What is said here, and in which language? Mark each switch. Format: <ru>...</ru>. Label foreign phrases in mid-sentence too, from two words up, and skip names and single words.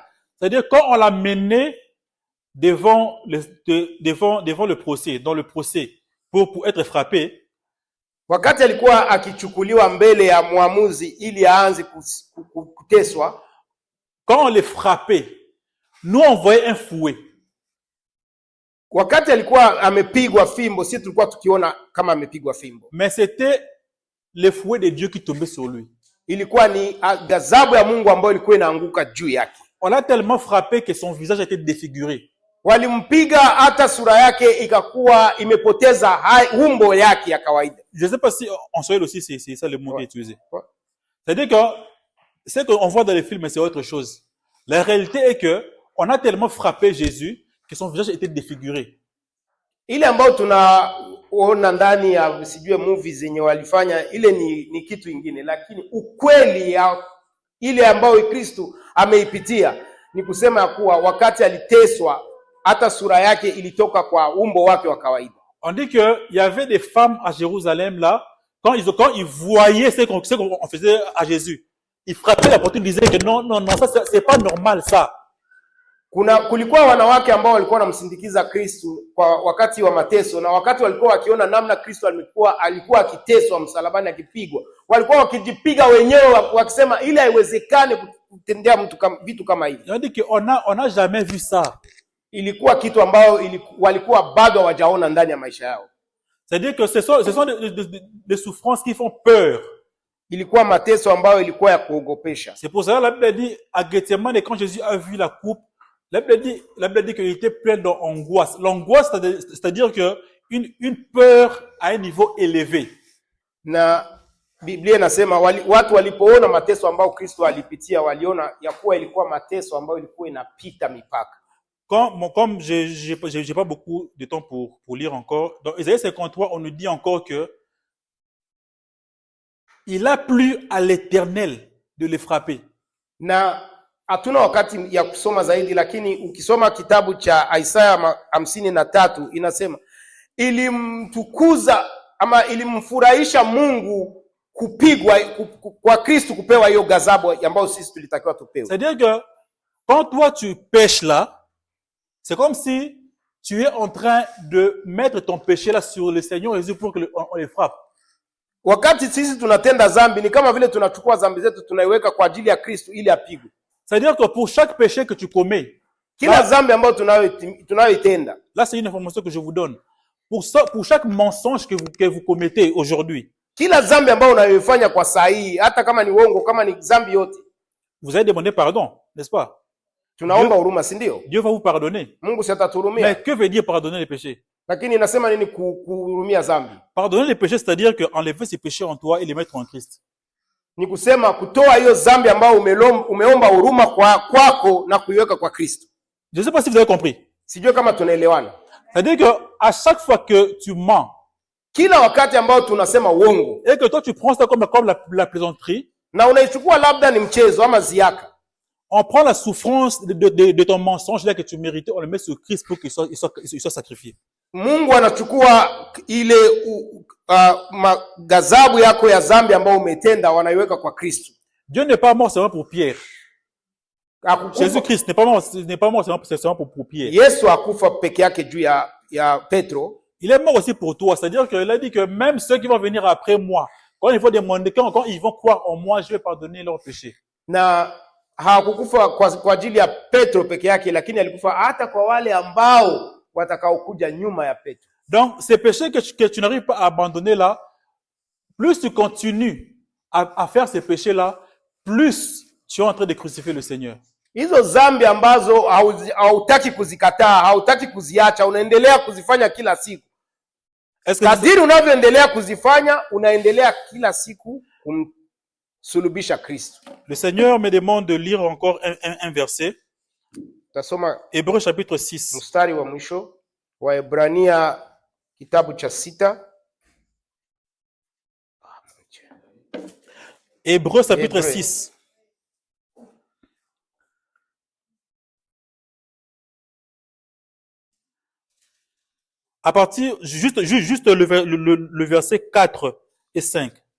<fr>C'est-à-dire, quand on l'a mené devant le procès, dans le procès, pour être frappé,</fr> <sw>wakati alikuwa akichukuliwa mbele ya muamuzi ili aanze kuteswa,</sw> <fr>quand on les frappait, nous on voyait un fouet.</fr> <sw>Wakati alikuwa amepigwa fimbo, sisi tulikuwa tukiona kama amepigwa fimbo.</sw> <fr>Mais c'était le fouet de Dieu qui tombait sur lui.</fr> <sw>Ilikuwa ni ghadhabu ya Mungu ambayo ilikuwa inaanguka juu yake.</sw> <fr>On l'a tellement frappé que son visage était défiguré.</fr> <sw>Walimpiga hata sura yake ikakuwa imepoteza umbo yake ya kawaida.</sw> <fr>Je ne sais pas si en Swahili aussi c'est ça le mot qui est utilisé. C'est-à-dire que ce qu'on voit dans les films, c'est autre chose. La réalité est que on a tellement frappé Jésus que son visage était défiguré.</fr> <sw>Ile ambayo tunaona ndani ya sijue movies zenye walifanya, ile ni kitu kingine, lakini ukweli ya ile ambayo Kristo ameipitia ni kusema ya kuwa wakati aliteswa hata sura yake ilitoka kwa umbo wake wa kawaida.</sw> <fr>On dit que il y avait des femmes à Jérusalem là, quand ils voyaient ce qu'on faisait à Jésus, ils frappaient la poitrine, ils disaient que non, ça c'est pas normal ça.</fr> <sw>Kulikuwa wanawake ambao walikuwa wanamsindikiza Kristo kwa wakati wa mateso, na wakati walikuwa wakiona namna Kristo alikuwa akiteswa msalabani akipigwa, walikuwa wakijipiga wenyewe wakisema ile haiwezekani kutendea mtu vitu kama hivi.</sw> <fr>On dit que on a jamais vu ça.</fr> <sw>Ilikuwa kitu ambao walikuwa bado hawajaona ndani ya maisha yao.</sw> <fr>C'est-à-dire que ce sont des souffrances qui font peur.</fr> <sw>Ilikuwa mateso ambayo ilikuwa ya kuogopesha.</sw> <fr>C'est pour ça la Bible dit à Gethsemane, quand Jésus a vu la coupe, la Bible dit qu'il était plein d'angoisse. L'angoisse, c'est-à-dire que une peur à un niveau élevé.</fr> <sw>Na Biblia inasema watu walipoona mateso ambayo Kristo alipitia, waliona ya kuwa ilikuwa mateso ambayo ilikuwa inapita mipaka.</sw> <fr>Comme j'ai pas beaucoup de temps pour lire encore, dans Isaïe 53, on nous dit encore que il a plu à l'Éternel de les frapper.</fr> <sw>Na hatuna wakati ya kusoma zaidi, lakini ukisoma kitabu cha Isaya 53 inasema ilimtukuza ama ilimfurahisha Mungu kupigwa kwa Kristo, kupewa hiyo ghadhabu ambayo sisi tulitakiwa tupewe.</sw> <fr>C'est-à-dire que quand toi tu pêches là, c'est comme si tu es en train de mettre ton péché là sur le Seigneur Jésus pour que on les frappe.</fr> <sw>Wakati sisi tunatenda dhambi ni kama vile tunachukua dhambi zetu tunaiweka kwa ajili ya Kristo ili apigwe.</sw> <fr>C'est-à-dire que pour chaque péché que tu commets,</fr> <sw>kila dhambi ambayo tunayoitenda,</sw> <fr>là c'est une information que je vous donne. Pour chaque mensonge que vous commettez aujourd'hui,</fr> <sw>kila dhambi ambayo unayoifanya kwa saa hii, hata kama ni uongo, kama ni dhambi yote,</sw> <fr>vous allez demander pardon, n'est-ce pas?</fr> <sw>Tunaomba huruma, si ndio?</sw> <fr>Dieu va vous pardonner.</fr> <sw>Mungu atatuhurumia.</sw> <fr>Mais que veut dire pardonner les péchés?</fr> <sw>Lakini inasema nini kuhurumia dhambi?</sw> <fr>Pardonner les péchés, c'est-à-dire que enlever ces péchés en toi et les mettre en Christ.</fr> <sw>Ni kusema kutoa hiyo dhambi ambayo umeomba huruma kwako na kuiweka kwa Kristo.</sw> <fr>Je ne sais pas si vous avez compris.</fr> <sw>Sijui kama tunaelewana.</sw> <fr>C'est-à-dire que à chaque fois que tu mens,</fr> <sw>kila wakati ambao tunasema uongo,</sw> <fr>et que toi tu prends ça comme la plaisanterie,</fr> <sw>na unaichukua labda ni mchezo ama ziaka,</sw> <fr>on prend la souffrance de ton mensonge là que tu méritais, on le met sur Christ pour qu'il soit sacrifié.</fr> <sw>Mungu anachukua ile ghadhabu yako ya dhambi ambayo umetenda, wanaiweka kwa Kristo.</sw> <fr>Dieu n'est pas mort seulement pour Pierre. Jésus-Christ n'est pas mort seulement pour Pierre.</fr> <sw>Yesu hakufa peke yake juu ya Petro.</sw> <fr>Il est mort aussi pour toi. C'est-à-dire qu'il a dit que même ceux qui vont venir après moi, quand ils vont demander, quand ils vont croire en moi, je vais pardonner leurs péchés.</fr> <sw>Na hakukufa kwa ajili ya Petro peke yake, lakini alikufa hata kwa wale ambao watakaokuja nyuma ya Petro.</sw> <fr>Donc, ces péchés que tu n'arrives pas à abandonner là, plus tu continues à faire ces péchés-là, plus tu es en train de crucifier le Seigneur.</fr> <sw>Hizo zambi ambazo hautaki kuzikataa, hautaki kuziacha, unaendelea kuzifanya kila siku. Kadiri unavyoendelea kuzifanya, unaendelea kila siku kumsulubisha Kristo.</sw> <fr>Le Seigneur me demande de lire encore un verset.</fr> <sw>Tasoma</sw> <fr>Hébreux chapitre 6.</fr> <sw>Mstari wa mwisho wa Ebrania kitabu cha 6.</sw> <fr>Hébreux chapitre 6. À partir, juste le verset 4 et 5.</fr>